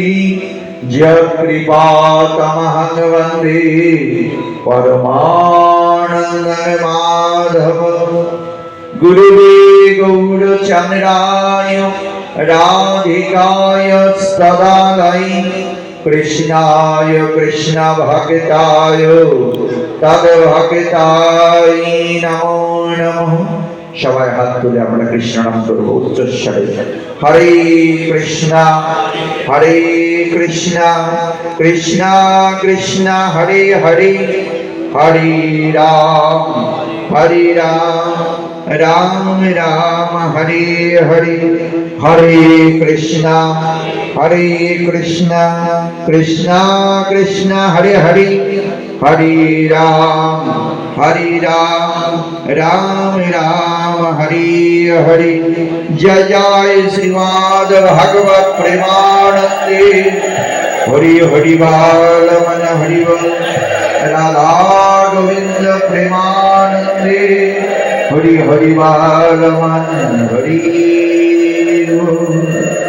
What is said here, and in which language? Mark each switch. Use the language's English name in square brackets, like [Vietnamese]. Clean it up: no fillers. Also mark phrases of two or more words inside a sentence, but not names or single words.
[Sanskrit] जयकृपातमहं वन्दे परमानन्दं माधवं गुरुवे गौरचन्द्राय राधिकाय सदायै कृष्णाय कृष्ण भक्ताय तद्भक्ताय नमो नमः। [Bangla] সবাই হাত তুলে আমরা কৃষ্ণ নাম করব উচ্চস্বরে। [Sanskrit] হরে কৃষ্ণ কৃষ্ণ কৃষ্ণ হরে হরে হরে রাম রাম রাম হরে হরে হরে কৃষ্ণ কৃষ্ণ কৃষ্ণ হরে হরে হরে রাম রাম রাম হরে হরে। [Bangla] জয় জয় শ্রীমদ ভগবত প্রেমানন্দে হরি হরি বল মন হরি বোল। রাধা গোবিন্দ প্রেমানন্দে হরি হরি বল মন হরি বোল।